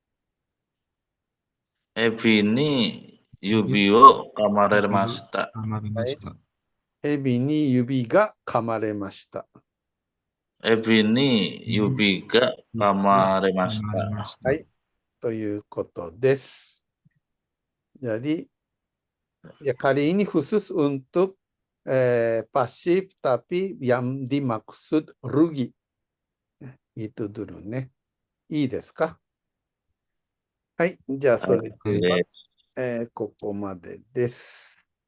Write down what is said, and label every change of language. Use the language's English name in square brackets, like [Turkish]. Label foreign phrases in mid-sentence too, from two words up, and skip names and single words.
[Japanese] 蛇に指を噛まれました。蛇に指が噛まれました。蛇に指が噛まれました。はい。ということです。 [Indonesian] Jadi, ya kali ini khusus untuk pasif tapi yang dimaksud rugi. Itu dulu [Japanese] ね。いいですか？はい。じゃあ、それでは、ここまでです。